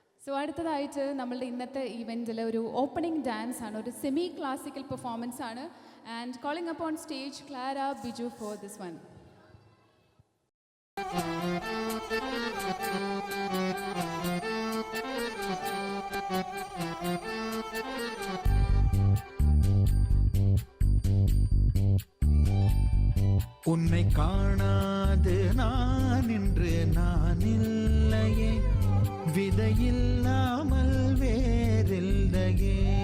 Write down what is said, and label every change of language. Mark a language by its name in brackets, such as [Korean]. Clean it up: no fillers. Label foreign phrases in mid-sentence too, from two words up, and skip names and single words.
[Malayalam] സോ അടുത്തതായിട്ട് നമ്മളുടെ ഇന്നത്തെ ഈവെൻറ്റിൽ ഒരു [English] opening dance [Malayalam] ആണ്, ഒരു [English] semi classical performance [Malayalam] ആണ്. [English] And calling upon stage Clara Biju for this one. [Tamil] உன்னை காணாது நான் இன்று நான் இல்லையே, விதையில்லாமல் வேறில்லையே.